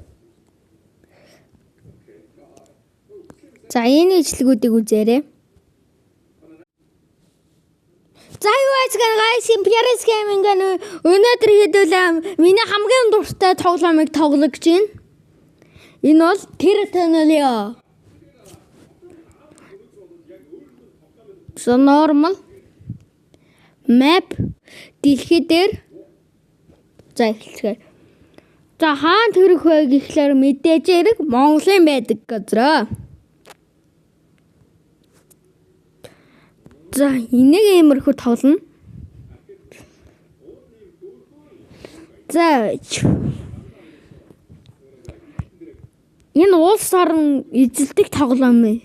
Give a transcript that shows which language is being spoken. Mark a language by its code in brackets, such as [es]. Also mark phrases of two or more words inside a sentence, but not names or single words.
[mn] За энэ ижлэгүүдийг үзээрэй. За юу guys Imperials Gaming өнөөдөр хэдүүлээ миний хамгийн дуртай тоглоомыг тоглож байна. Энэ бол Territorial. [en] So normal map [mn] дэлхий дээр за эхлэхээр. За хаан төрөх вэ гэхлээр мэдээж хэрэг Монголын байдаг газар. За энийг иймэрхүү тоглоно. За энэ улс орон эзэлдэг тоглоом юм.